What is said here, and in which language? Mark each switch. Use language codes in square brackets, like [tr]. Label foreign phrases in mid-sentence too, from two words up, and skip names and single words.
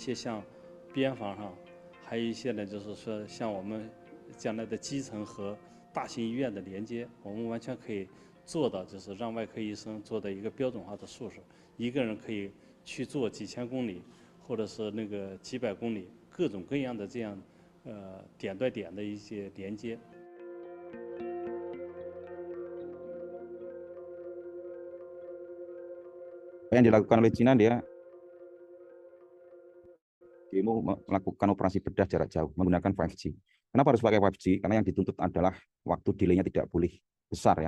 [zh] 些像边防上，还有一些呢，就是说像我们将来的基层和大型医院的连接，我们完全可以做到，就是让外科医生做到一个标准化的术式，一个人可以去做几千公里，或者是那个几百公里，各种各样的这样点对点的一些连接。 [id] yang dilakukan oleh Cina, dia demo melakukan operasi bedah jarak jauh menggunakan 5G. Kenapa harus pakai 5G? Karena yang dituntut adalah waktu delay-nya tidak boleh besar ya.